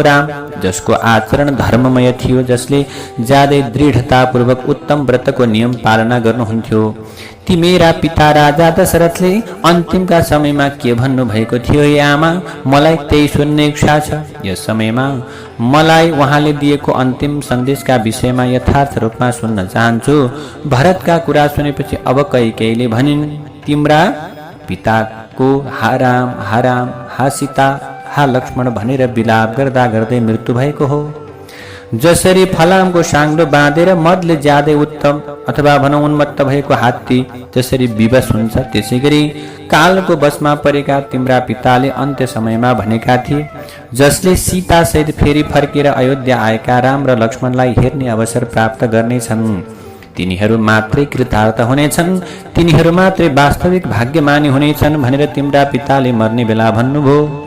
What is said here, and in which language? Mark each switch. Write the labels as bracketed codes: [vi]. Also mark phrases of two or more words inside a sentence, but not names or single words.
[ne] राम जसको आचरण धर्ममय थियो, जसले ज्यादै दृढतापूर्वक उत्तम व्रतको नियम पालना गर्नुहुन्थ्यो, ती मेरा पिता राजा दशरथले अन्तिमका समयमा के भन्नु भएको थियो हे आमा, मलाई त्यही सुन्ने इच्छा छ। यस समयमा मलाई उहाँले दिएको अन्तिम सन्देशका विषयमा यथार्थ रूपमा सुन्न चाहन्छु। भरतका कुरा सुनेपछि अब कैकेयीले भनिन्, तिम्रा पिताको हा राम हा सीता हा लक्ष्मण भनेर विलाप गर्दा गर्दै मृत्यु भएको हो। जसरी फलामको साङ्लो बाँधेर मदले ज्यादै उत्तम अथवा भनौँ उन्मत्त भएको हात्ती जसरी विवश हुन्छ, त्यसै गरी कालको बसमा परेका तिम्रा पिताले अन्त्य समयमा भनेका थिए, जसले सीता सहित फेरि फर्केर अयोध्या आएका राम र लक्ष्मणलाई हेर्ने अवसर प्राप्त गर्नेछन्, तिनीहरू मात्रै कृतार्थ हुनेछन्, तिनीहरू मात्रै वास्तविक भाग्यमानी हुनेछन् भनेर तिम्रा पिताले मर्ने बेला भन्नुभयो।